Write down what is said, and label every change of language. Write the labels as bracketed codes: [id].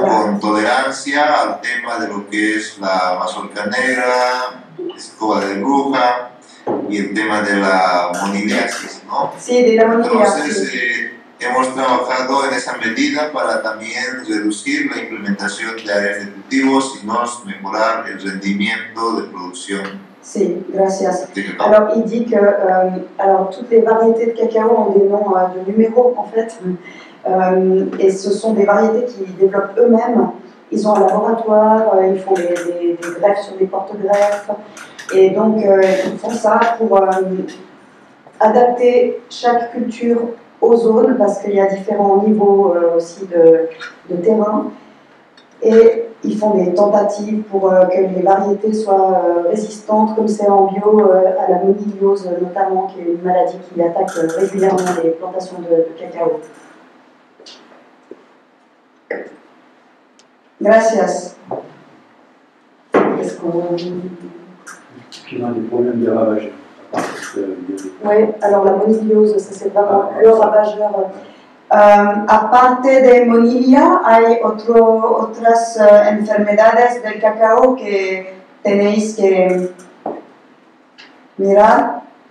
[es] Con tolerancia al tema de lo que es la mazorca negra, escoba de bruja y el tema de la moniliasis, ¿no? Sí, de la moniliasis. Entonces, hemos trabajado en esa medida para también reducir la implementación de áreas de cultivos y mejorar el rendimiento de producción. Sí, gracias. [fr] Alors, il dit que alors, toutes les variétés de cacao ont des noms de numéros, en fait. Et ce sont des variétés qu'ils développent eux-mêmes. Ils ont un laboratoire, ils font des greffes sur des porte-greffes. Et donc, ils font ça pour adapter chaque culture aux zones, parce qu'il y a différents niveaux aussi de terrain. Et ils font des tentatives pour que les variétés soient résistantes, comme c'est en bio, à la moniliose notamment, qui est une maladie qui attaque régulièrement les plantations de cacao. Gracias. Est-ce qu'on... Qui ont des problèmes de ravageurs. Oui, alors la moniliose, ça c'est vraiment le ravageur. [es] Aparte de Monilia, ¿hay otras enfermedades del cacao que tenéis que mirar?